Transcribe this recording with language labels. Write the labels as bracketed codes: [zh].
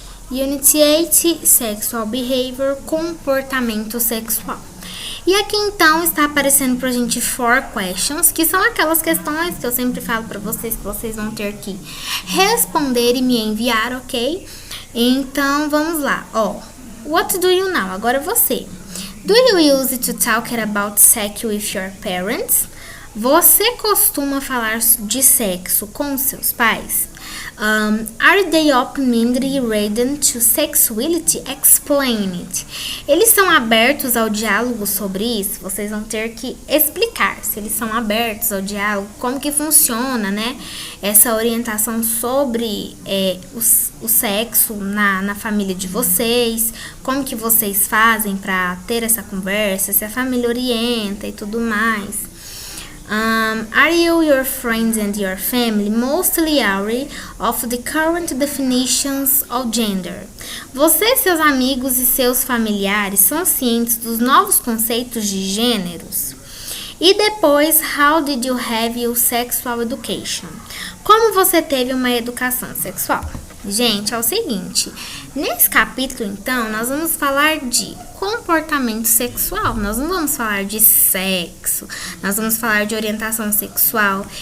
[en] Unit 8, Sexual Behavior, [pt] comportamento sexual. E aqui então está aparecendo pra gente 4 questions, que são aquelas questões que eu sempre falo pra vocês, que vocês vão ter que responder e me enviar, ok? Então, vamos lá, ó. [en] What do you know? [pt] Agora você. [en] Do you use to talk about sex with your parents? [pt] Você costuma falar de sexo com seus pais? [en] Are they open-minded ready to sexuality? Explain it. [pt] Eles são abertos ao diálogo sobre isso? Vocês vão ter que explicar se eles são abertos ao diálogo, como que funciona, né? Essa orientação sobre o sexo na família de vocês, como que vocês fazem para ter essa conversa, se a família orienta e tudo mais. [en] Are you, your friends and your family mostly aware of the current definitions of gender? [pt] Você, seus amigos e seus familiares são cientes dos novos conceitos de gêneros? E depois, [en] how did you have your sexual education? [pt] Como você teve uma educação sexual? Gente, é o seguinte, nesse capítulo, então, nós vamos falar de comportamento sexual, nós não vamos falar de sexo, nós vamos falar de orientação sexual.